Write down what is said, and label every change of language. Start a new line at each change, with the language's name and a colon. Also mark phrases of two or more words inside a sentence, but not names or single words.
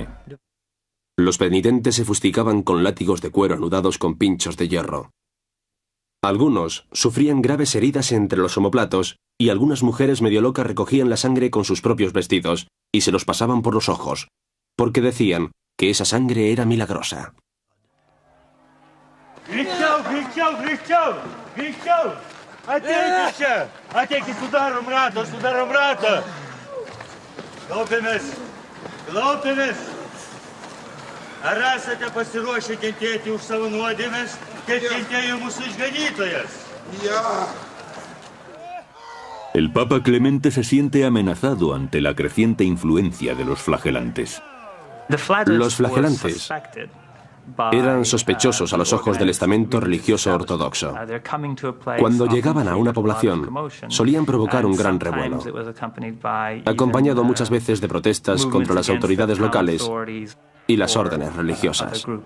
Spanish: los penitentes se fustigaban con látigos de cuero anudados con pinchos de hierro. Algunos sufrían graves heridas entre los omoplatos y algunas mujeres medio locas recogían la sangre con sus propios vestidos y se los pasaban por los ojos, porque decían que esa sangre era milagrosa.
Lithuanian: Ar esate pasiruošę kentėti už savo nuodėmes, kaip kentėjo mūsų išganytojas?
Spanish: El Papa Clemente se siente amenazado ante la creciente influencia de los flagelantes. Los flagelantes eran sospechosos a los ojos del estamento religioso ortodoxo. Cuando llegaban a una población, solían provocar un gran revuelo, acompañado muchas veces de protestas contra las autoridades locales y las órdenes religiosas.